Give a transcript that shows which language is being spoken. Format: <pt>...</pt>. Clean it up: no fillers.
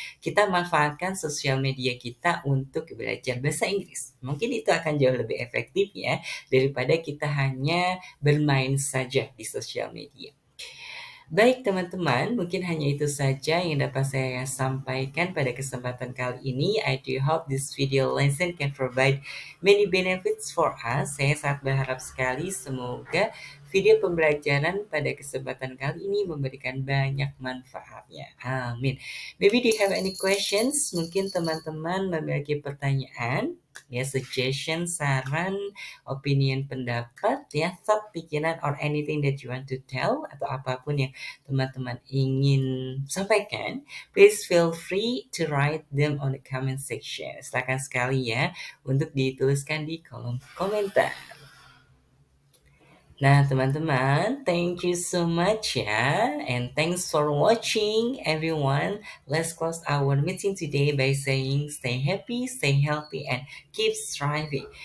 <id>Kita manfaatkan sosial media kita untuk belajar bahasa Inggris. Mungkin itu akan jauh lebih efektif ya, daripada kita hanya bermain saja di sosial media. Baik teman-teman, mungkin hanya itu saja yang dapat saya sampaikan pada kesempatan kali ini.</id> <en>I do hope this video lesson can provide many benefits for us.</en> <id>Saya sangat berharap sekali semoga video pembelajaran pada kesempatan kali ini memberikan banyak manfaatnya. Amin.</id> <en>Maybe do you have any questions?</en> <id>Mungkin teman-teman memiliki pertanyaan,</id> <en>ya, suggestion, saran, opinion, pendapat, ya, thought, pikiran, or anything that you want to tell,</en> <id>atau apapun yang teman-teman ingin sampaikan,</id> <en>please feel free to write them on the comment section.</en> <id>Silakan sekali ya untuk dituliskan di kolom komentar. Nah, teman-teman,</id> <en>thank you so much ya, and thanks for watching everyone. Let's close our meeting today by saying stay happy, stay healthy, and keep striving.</en>